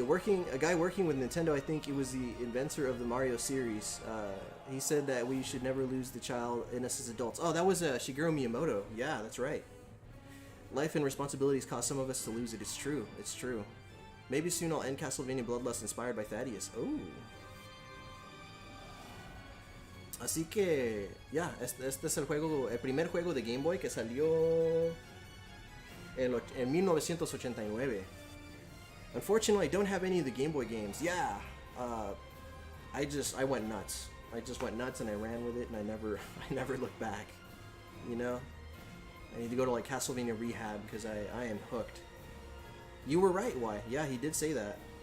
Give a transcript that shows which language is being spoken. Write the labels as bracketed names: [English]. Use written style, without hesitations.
[English] A guy working with Nintendo, I think it was the inventor of the Mario series. He said that we should never lose the child in us as adults. Oh, that was Shigeru Miyamoto. Yeah, that's right. Life and responsibilities cause some of us to lose it. It's true. It's true. Maybe soon I'll end Castlevania Bloodlust inspired by Thaddeus. Oh. [Spanish] Así que, ya, este es el primer juego de Game Boy que salió en 1989. [English] Unfortunately, I don't have any of the Game Boy games. Yeah, I went nuts. I just went nuts and I ran with it, and I never looked back. You know, I need to go to like Castlevania Rehab because I am hooked. You were right, why? Yeah, he did say that.